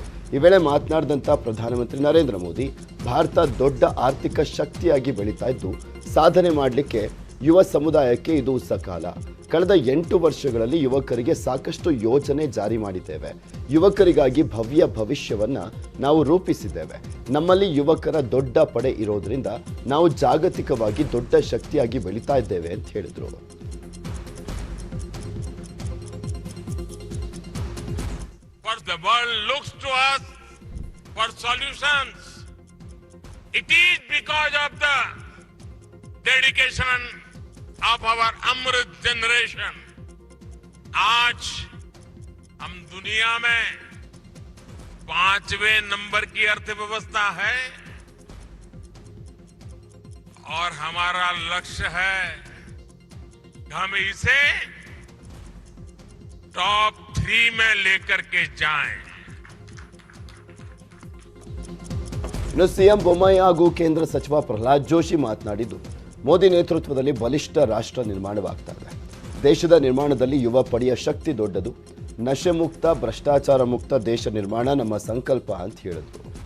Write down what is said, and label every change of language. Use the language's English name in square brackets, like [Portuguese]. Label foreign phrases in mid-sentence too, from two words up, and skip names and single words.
[Kannada] ಈ ವೇಳೆ ಮಾತನಾಡಿದಂಥ ಪ್ರಧಾನಮಂತ್ರಿ ನರೇಂದ್ರ ಮೋದಿ, ಭಾರತ ದೊಡ್ಡ ಆರ್ಥಿಕ ಶಕ್ತಿಯಾಗಿ ಬೆಳೀತಾ ಇದ್ದು ಸಾಧನೆ ಮಾಡಲಿಕ್ಕೆ ಯುವ ಸಮುದಾಯಕ್ಕೆ ಇದು ಸಕಾಲ. ಕಳೆದ 8 ವರ್ಷಗಳಲ್ಲಿ ಯುವಕರಿಗೆ ಸಾಕಷ್ಟು ಯೋಜನೆ ಜಾರಿ ಮಾಡಿದ್ದೇವೆ. ಯುವಕರಿಗಾಗಿ ಭವ್ಯ ಭವಿಷ್ಯವನ್ನು ನಾವು ರೂಪಿಸಿದ್ದೇವೆ. ನಮ್ಮಲ್ಲಿ ಯುವಕರ ದೊಡ್ಡ ಪಡೆ ಇರೋದ್ರಿಂದ ನಾವು ಜಾಗತಿಕವಾಗಿ ದೊಡ್ಡ ಶಕ್ತಿಯಾಗಿ ಬೆಳೀತಾ ಇದ್ದೇವೆ ಅಂತ ಹೇಳಿದರು. [English] The world looks to us for solutions. It is because of the dedication of our Amrit generation. [Hindi] आज हम दुनिया में 5वें नंबर की अर्थव्यवस्था है और हमारा लक्ष्य है कि हम इसे टॉप 3 में लेकर के जाएं. [Kannada] ಇನ್ನು ಸಿಎಂ ಬೊಮ್ಮಾಯಿ ಹಾಗೂ ಕೇಂದ್ರ ಸಚಿವ ಪ್ರಹ್ಲಾದ್ ಜೋಶಿ ಮಾತನಾಡಿದ್ದು, ಮೋದಿ ನೇತೃತ್ವದಲ್ಲಿ ಬಲಿಷ್ಠ ರಾಷ್ಟ್ರ ನಿರ್ಮಾಣವಾಗ್ತಾ ಇದೆ. ದೇಶದ ನಿರ್ಮಾಣದಲ್ಲಿ ಯುವ ಪಡೆಯ ಶಕ್ತಿ ದೊಡ್ಡದು. ನಶೆ ಮುಕ್ತ, ಭ್ರಷ್ಟಾಚಾರ ಮುಕ್ತ ದೇಶ ನಿರ್ಮಾಣ ನಮ್ಮ ಸಂಕಲ್ಪ ಅಂತ ಹೇಳಿದ್ರು.